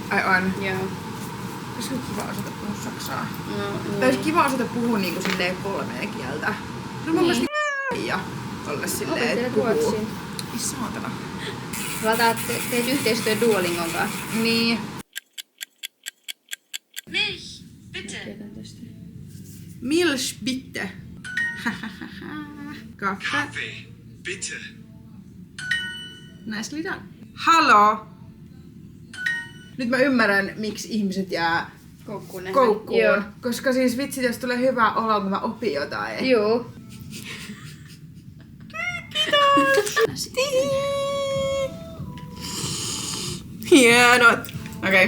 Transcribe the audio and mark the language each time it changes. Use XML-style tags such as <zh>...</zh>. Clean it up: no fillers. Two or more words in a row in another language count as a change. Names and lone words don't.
<fi>Ai on. Joo. Olisiko kiva osata puhua saksaa? No, Tai olisi kiva osata puhua niinku silleen 3 kieltä. Se on mun mielestä ja olla silleen, Opettelet että puhuu. ruotsin. Ei saatana. Teet yhteistyö Duolingon kanssa. Niin.</fi> <de>Milch, bitte. Milch bitte. Kaffe. Kaffee, bitte.</de> <en>Nicely done.</en> <de>Hallo.</de> <fi>Nyt mä ymmärrän, miksi ihmiset jää koukkuun. Joo. Koska siis vitsi, jos tulee hyvä olo, kun mä opin jotain. Joo. Hienot. Okei.</fi>